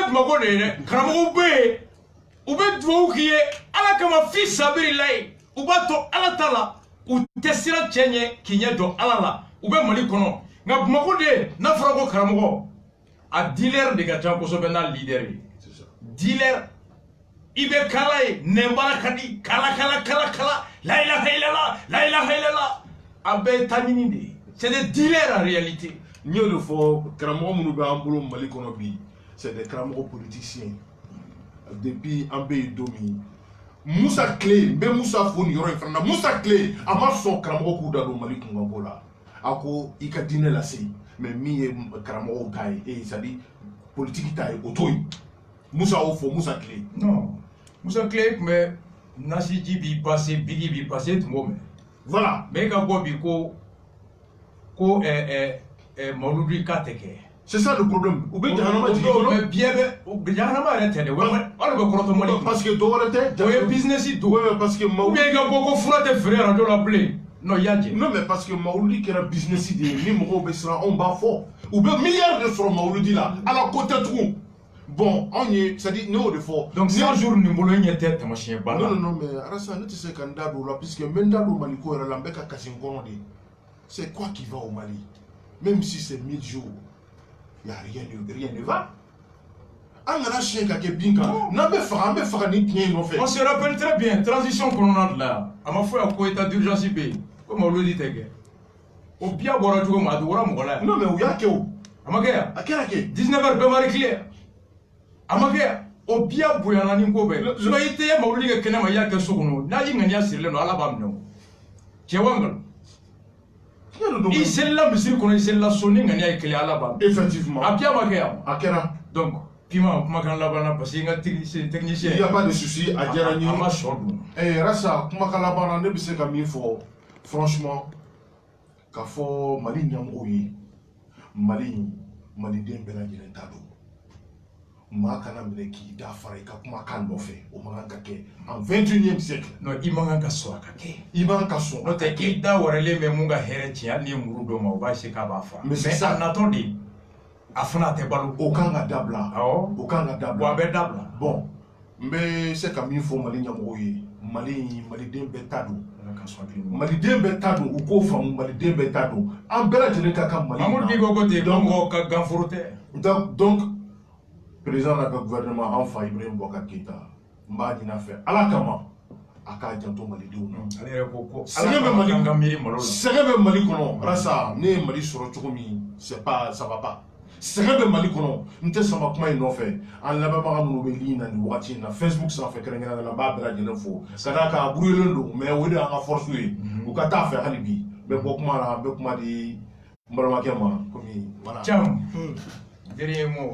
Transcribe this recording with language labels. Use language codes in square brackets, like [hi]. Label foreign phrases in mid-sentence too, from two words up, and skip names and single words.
[bm] Bamako de ye dɛ karamɔgɔw bɛ yen u bɛ dugawu k'i ye ala kama [ar] في سبيل الله [bm] u b'a to ala ta la u tɛ siran cɛ ɲɛ k'i ɲɛ dɔn ala la u bɛ Mali kɔnɔ nka Bamako de ye n'a fɔra ko karamɔgɔ a dealer de ka ca kosɛbɛ n'a leader ye dealer i bɛ kala ye nɛnbara ka di kala la [ar] إله إلا الله [bm] a bɛɛ ye taa ɲini de ye [fr] c'est des dealers en réalité [bm] n y'o de fɔ karamɔgɔ minnu bɛ an bolo Mali kɔnɔ bi [fr] c'est des [bm] karamɔgɔ politiciens depuis an bɛ yen don min Musa Tile n bɛ Musa fo nin yɔrɔ in fana na Musa Tile a ma sɔn karamɔgɔ k'u da don Mali kunkanko la a ko i ka diinɛ lase mais min ye karamɔgɔw ta ye [fr] c'est à dire [bm] politique ta ye o t'o ye Musa y'o fɔ Musa Tile. non Musa Tile tun bɛ nasiji b'i passé bigi b'i passé tun b'o mɛn [fr] voilà [bm] mais e ka bɔ bi ko Mawuludi k'a tɛ kɛ. [fr] c'est ça le problème [bm] u bɛ jahanama jigin kɔnɔ mais biɲɛ bɛ jahanama yɛrɛ tɛ dɛ wala bɛ kɔrɔtɔ Mali [fr] parce que [bm] dɔ wɛrɛ tɛ o ye business don [fr] parce que ou bien [bm] i ka bɔ ko fura tɛ feere radio la bilen non i y'a jɛ [fr] non mais parce que [bm] Mawuludi kɛra business de ye ni mɔgɔw bɛ siran anw b'a fɔ u bɛ miliyari de sɔrɔ Mawuludi la ala ko tɛ tugun bon anw ye [fr] c'est à dire [bm] ne y'o de fɔ donc 100 jours nin bolo e ɲɛ tɛ taamasiyɛn ba la [fr] non mais [bm] Arasa ne tɛ se ka n da don o la puisque n bɛ n da don Mali ko yɛrɛ la n bɛ ka kasi n kɔnɔ de [fr] c'est quoi qui va au Mali même si c'est 1000 jours il y a rien ne va [bm] an kana siɲɛ ka kɛ bin kan n'an bɛ faga ni tiɲɛ in nɔfɛ [fr] on se rappelle très bien [bm] transition kɔnɔna de la a ma fɔ yan ko [fr] état d'urgence [bm] bɛ yen ko Mawuludi tɛ kɛ o biya bɔra cogo min a dogora mɔgɔ la yan non mais u y'a kɛ o a ma kɛ yan a kɛra kɛ 19 heures bɛɛ mari tile a ma kɛ yan o biya bonyana ni ko bɛɛ sinon i tɛ ye Mawuludi kɛ kɛnɛ ma i y'a kɛ so kɔnɔ n'a y'i ŋaniya sirilen don ala b'a minɛ o cɛ wa nkalon i selila misiri kɔnɔ i selila so ni ŋaniya ye kelen ala b'a minɛ [fr] effectivement [bm] a biya ma kɛ yan a kɛra donc Pima kumakan laban na parce que n ka technicien [fr] il y a pas de souci [bm] a diyara n ye a ma sɔ dun Rasa kumakan laban na ne bɛ se ka min fɔ franchement k'a fɔ Mali ɲɛmɔgɔw ye maliden bɛɛ lajɛlen ta don maa kana minɛ k'i da fara i ka kumakan nɔfɛ o man kan ka kɛ [fr] en 21e siècle [bm] non i man kan ka sɔn a ka kɛ i man kan ka sɔn n'o tɛ i da wɛrɛlen bɛ mun ka hɛrɛ tiɲɛ hali n'i ye muru dɔ ma o b'a se k'a b'a fara [fr] mais [bm] a natɔ de a fana tɛ balo o kan ka dabila o kan ka dabila wa a bɛ dabila bon n bɛ se ka min fɔ Mali ɲɛmɔgɔw ye maliden bɛɛ ta don maliden bɛɛ ta don u k'o faamu maliden bɛɛ ta don an bɛɛ lajɛlen ka kan Mali Mamadou Diko ko ten ko mɔgɔ ka ganforo tɛ donc président n'a ka gouvernement an fa Ibrahim Boubacar Keïta n b'a ɲini a fɛ ala kama a k'a janto malidenw na ale yɛrɛ ko sɛgɛn bɛ Mali ka miiri malo la sɛgɛn bɛ Mali kɔnɔ Rasa ne ye Mali sɔrɔ cogo min [fr] c'est pas ça va pas [bm] sɛgɛn bɛ Mali kɔnɔ n tɛ sama kuma in nɔfɛ an lamɛnbaga minnu bɛ ligne na nin wagati in na Facebook sanfɛ kɛrɛnkɛrɛnnen la n b'a bɛɛ lajɛlen fo ka d'a kan a buruyelen don mais o de y'an ka force ye u ka taa fɛ hali bi n bɛ bɔ kuma na n bɛ kuma di n balimakɛ ma komi voilà. [fr] Thiam dernier mot.